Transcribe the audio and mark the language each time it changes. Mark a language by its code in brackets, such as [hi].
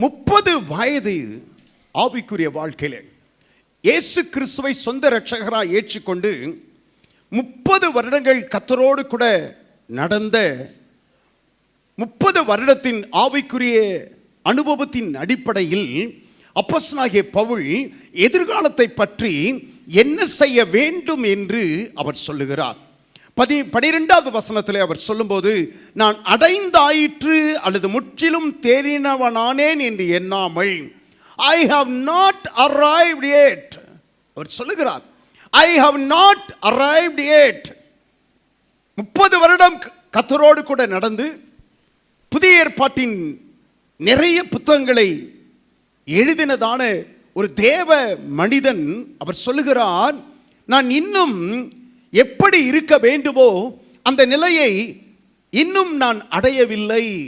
[ta] 30 வயது ஆவிக்குரிய வாழ்க்கையில இயேசு கிறிஸ்துவை சொந்த இரட்சகராய் ஏற்றுக்கொண்டு 30 வருடங்கள் கர்த்தரோடு கூட நடந்த 30 வருடத்தின் ஆவிக்குரிய அனுபவத்தின் அடிப்படையில் அப்போஸ்தலனாகிய பவுல் எதிர்காலத்தை பற்றி என்ன செய்ய வேண்டும் என்று அவர் சொல்லுகிறார். 12வது வசனத்திலே அவர் சொல்லும்போது, நான் அடைந்தாயிற்று அல்லது முற்றிலும் தேறினவனானேன் என்று எண்ணாமல், [en] I have not arrived yet. [ta] அவர் சொல்லுகிறார், [en] I have not arrived yet. [ta] 30 வருடம் கர்த்தரோடு கூட நடந்து புதிய ஏற்பாட்டின் நிறைய புத்தகங்களை எழுதினதான ஒரு தேவ மனிதன் அவர் சொல்லுகிறார், நான் இன்னும் எப்படி இருக்க வேண்டுமோ அந்த நிலையை இன்னும் நான் அடையவில்லை.